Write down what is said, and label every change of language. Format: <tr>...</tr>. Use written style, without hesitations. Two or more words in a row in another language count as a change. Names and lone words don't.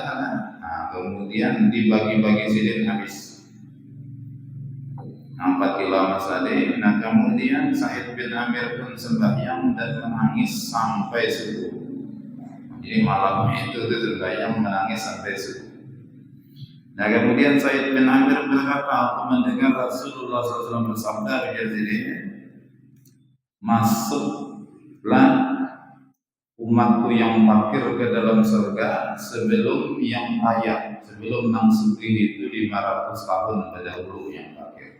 <bjn>Nah kemudian dibagi-bagi sidin habis 4 kilo emas tadi.</bjn> <id>Nah kemudian Sa'id bin Amir pun sembahyang dan menangis sampai subuh. Jadi malam itu sembahyang menangis sampai subuh. Nah kemudian Sa'id bin Amir berkata, aku mendengar Rasulullah SAW bersabda begini, masuklah umatku yang fakir ke dalam surga sebelum yang kaya, sebelum nang sugih itu 500 tahun terdahulu yang fakir.</id>